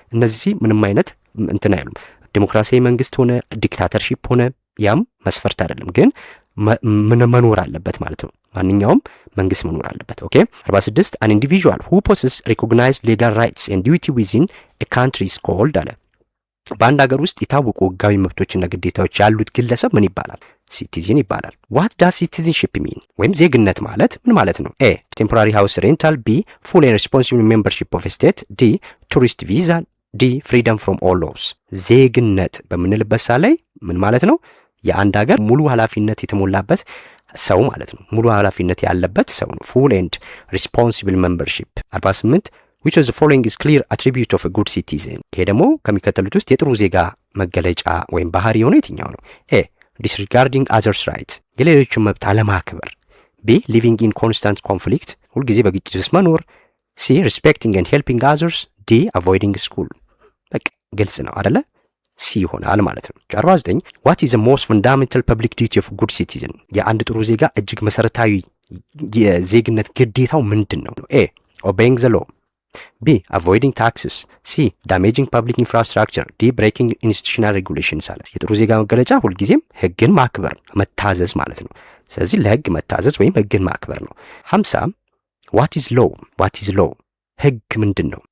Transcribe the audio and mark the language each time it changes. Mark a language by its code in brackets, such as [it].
[am] እነዚህ ምንም አይነት እንትን አይሉም። ዲሞክራሲያዊ መንግስት ሆነ ዲክታተርሺፕ ሆነ ያም መስፈርት አይደለም። ግን መኖር አለበት ማለት ነው። ማንኛውም መንግስት መኖር አለበት። ኦኬ 46 [en] an individual who possesses recognized legal rights and duty within a country is called [am] አለ። በአንድ ሀገር ውስጥ የታወቁ ህጋዊ መብቶችና ግዴታዎች ያሉት ግለሰብ ምን ይባላል? [en] ሲቲዝን [am] ይባላል። [en] what does citizenship mean? [am] ወይም ዜግነት ማለት ምን ማለት ነው? [en] ኤ ቴምፖራሪ ሃውስ ሬንታል፣ ቢ full and responsible membership of a state፣ ዲ ቱሪስት ቪዛ፣ ዲ freedom from all laws። [am] ዜግነት በምንልበት ሰዓት ላይ ምን ማለት ነው? የአንድ ሀገር ሙሉ ኃላፊነት የተሞላበት ሰው ማለት ነው። ሙሉ ኃላፊነት ያለበት ሰው ነው። [en] full and responsible membership። [am] 48 [en] which of the following is clear attribute of a good citizen? [am] ይሄ ደግሞ ከሚከተሉት ውስጥ የጥሩ ዜጋ መገለጫ ወይም ባህሪ የሆነ የትኛው ነው? [en] ኤ disregarding others right [am] የሌሎችን መብት አለማክበር። [en] ቢ living in constant conflict [am] ሁልጊዜ በግጭት ውስጥ መኖር። [en] ሲ respecting and helping others። ዲ avoiding school። [am] በቃ ግልጽ ነው አይደለ? ሲ ይሆናል ማለት ነው። [en] 49 what is the most fundamental public duty of a good citizen? [am] የአንድ ጥሩ ዜጋ እጅግ መሰረታዊ የዜግነት ግዴታው ምንድን ነው? ኤ [en] obeying the law፣ ቢ avoiding taxes፣ ሲ damaging public infrastructure፣ ዲ breaking institutional regulations [am] አለ። የጥሩ ዜጋ መገለጫ ሁልጊዜም ህግን ማክበር መታዘዝ ማለት ነው። ስለዚህ ለህግ መታዘዝ ወይም ህግን ማክበር ነው። 50 [en] what is law? what is law? [am] ህግ ምንድን ነው?